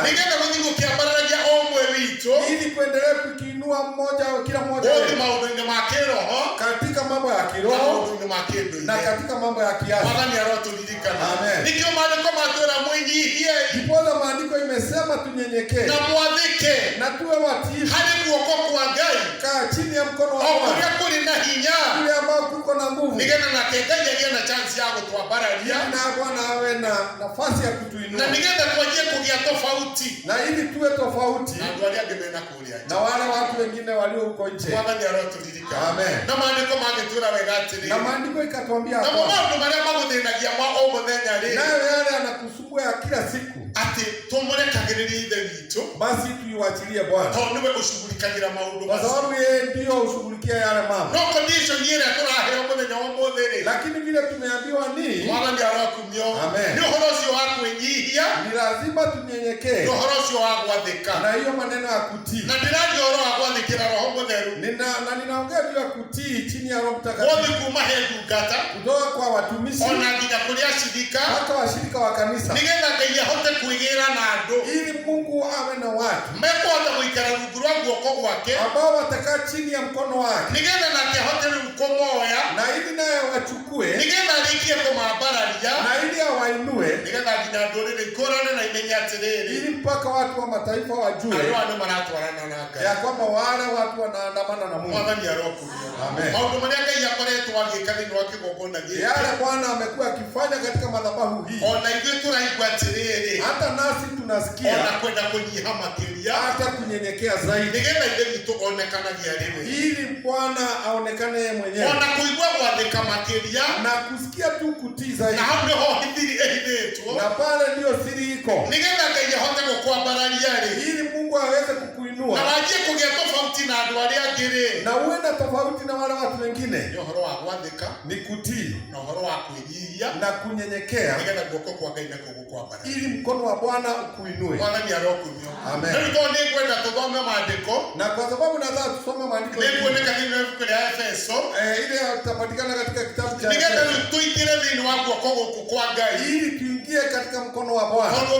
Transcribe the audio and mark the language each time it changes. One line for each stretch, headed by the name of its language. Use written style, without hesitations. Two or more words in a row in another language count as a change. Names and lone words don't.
Kikuyu: Nĩgetha gũthiĩ gũkĩambararia o ũmwe witũ.
Swahili: Ili kuendelea kukiinua mmoja kila mmoja
Kikuyu: Gũthiĩ
Swahili: wetu.
Kikuyu: maũndũ-inĩ ma kĩroho.
Swahili: Katika mambo ya Na kiroho.
Kikuyu: maũndũ-inĩ ma kĩndũire.
Swahili: Na katika mambo ya kiasi.
Kikuyu: Mwathani arotũririkana. Amen. Nĩkĩo maandĩko matwĩra mwĩnyihiei.
Swahili: Ndiposa maandiko imesema tunyenyekee.
Kikuyu: Na mwathĩke.
Swahili: Na tuwe watiifu.
Kikuyu: Harĩ guoko kwa Ngai.
Swahili: Kaa chini ya mkono wa
Kikuyu: O
Swahili: Bwana.
Kikuyu: kũrĩa kũrĩ na hinya.
Swahili: Kule ambao kuko na nguvu.
Kikuyu: Nĩgetha nake Ngai agĩe na chance ya gũtwambararia.
Swahili: Na Bwana awe na nafasi ya kutuinua.
Kikuyu: Na nĩgetha twanjie kũgĩa tofauti.
Swahili: Na ili tuwe tofauti.
Kikuyu: Na andũ arĩa angĩ mena kũrĩa nja.
Swahili: Na wale watu wengine walio huko nje.
Kikuyu: Mwathani arotũririkana. Amen. Na maandĩko magĩtwĩra wega atĩrĩ.
Swahili: Na maandiko ikatuambia Na kwamba
Kikuyu: maũndũ marĩa magũthĩnagia ma o mũthenya-rĩ.
Swahili: nayo yale anakusumbua ya kila siku.
Kikuyu: Atĩ tũmũrekagĩrĩrie ithe witũ.
Swahili: Basi tuiwachilie Bwana.
Kikuyu: Tondũ nĩwe ũcugurikagĩra maũndũ
Swahili: Kwa
Kikuyu: macio.
Swahili: sababu yeye ndio ushughulikia yale mambo.
Kikuyu: No condition ĩrĩa tũraheo mũthenya wa ũmũthĩ-rĩ.
Swahili: Lakini vile tumeambiwa ni
Kikuyu: Mwathani arokumio. Amen. Nĩ ũhoro ũcio wa kwĩnyihia.
Swahili: ni lazima tunyenyekee.
Kikuyu: Nĩ ũhoro ũcio wa gwathĩka.
Swahili: Na hiyo maneno ya kutii.
Kikuyu: Na ndĩraria ũhoro wa gwathĩkĩra Roho Mũtheru.
Swahili: Ninaongea juu ya kutii chini ya Roho
Kikuyu: Gũthiĩ
Swahili: Mtakatifu.
Kikuyu: kuuma he ndungata.
Swahili: Kutoka kwa watumishi
Kikuyu: Ona nginya kũrĩ acirika.
Swahili: hata washirika wa kanisa.
Kikuyu: Nĩgetha Ngai ahote kwĩgĩra na andũ.
Swahili: Ili Mungu awe na watu
Kikuyu: Mekũhota gũikara rungu rwa guoko gwake.
Swahili: ambao watakaa chini ya mkono wake.
Kikuyu: Nĩgetha nake ahote rĩu kũmoya.
Swahili: Na ili naye wachukue.
Kikuyu: Nĩgetha arĩkie kũmambararia.
Swahili: Na ili awainue.
Kikuyu: Nĩgetha nginya ndũrĩrĩ ngũrane na imenye atĩrĩrĩ.
Swahili: Ili mpaka watu wa mataifa wajue
Kikuyu: Andũ aya nĩ maratwarana na Ngai.
Swahili: ya kwamba wale watu wanaandamana na Mungu.
Kikuyu: Mwathani arokumio. Amen. Maũndũ marĩa Ngai akoretwo agĩka thĩinĩ wa kĩgongona gĩkĩ.
Swahili: Yale Bwana amekuwa akifanya katika madhabahu hii.
Kikuyu: Ona ithuĩ tũraigua atĩrĩrĩ.
Swahili: Hata nasi tunasikia.
Kikuyu: Ona kwenda kũnyiha makĩria.
Swahili: Hata kunyenyekea zaidi.
Kikuyu: Nĩgetha ithe witũ onekanagia rĩmwe.
Swahili: Ili Bwana aonekane yeye mwenyewe.
Kikuyu: Ona kũigua gwathĩka makĩria.
Swahili: Na kusikia tu kutii zaidi.
Kikuyu: Na hau nĩho hithiri ĩhithĩtwo.
Swahili: Na pale ndio siri iko.
Kikuyu: Nĩgetha Ngai ahote gũkwambararia rĩ.
Swahili: Ili Mungu aweze kukuinua.
Kikuyu: Na wanjie kũgĩa tofauti na andũ arĩa angĩ rĩ.
Swahili: Na uwe na tofauti na wale watu wengine ni kutii na kunyenyekea ili mkono wa Bwana ukuinue. Amen. Na kwa sababu nataka tusome maandiko ile itapatikana katika kitabu cha ili tuingie katika mkono wa Bwana.